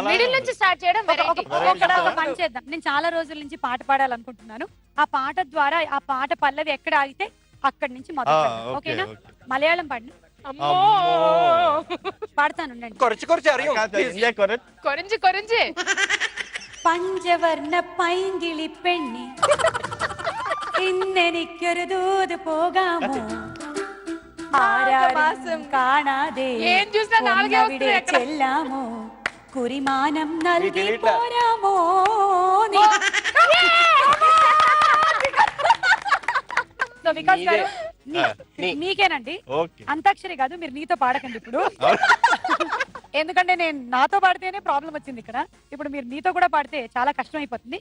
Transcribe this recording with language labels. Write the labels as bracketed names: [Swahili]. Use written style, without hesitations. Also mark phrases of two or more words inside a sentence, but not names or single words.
[Telugu] మిడిల్ నుంచి స్టార్ట్ చేయడం వెరైటీ. ఒక పని చేద్దాం. నేను చాలా రోజుల నుంచి పాట పాడాలనుకుంటున్నాను. ఆ పాట ద్వారా ఆ పాట పల్లవి ఎక్కడ ఆగితే అక్కడి నుంచి మొదలు పెడదాం. ఓకేనా? మలయాళం పాడిన పాడతాను. కొరించి [Malayalam] പഞ്ചവർണ്ണ പൈങ്കിളി പെണ്ണി ഇന്നെനിക്കൊരു ദൂത് പോകാമോ? ആരാരും കാണാതെ അവിടെ ചെല്ലാമോ? കുറിമാനം നൽകി പോരാമോ? [Telugu] వికాస్ గారు నీకేనండి. అంతాక్షరి కాదు, మీరు నీతో పాడకండి ఇప్పుడు. ఎందుకంటే నేను నాతో పాడితేనే ప్రాబ్లం వచ్చింది ఇక్కడ. ఇప్పుడు మీరు నీతో కూడా పాడితే చాలా కష్టం అయిపోతుంది.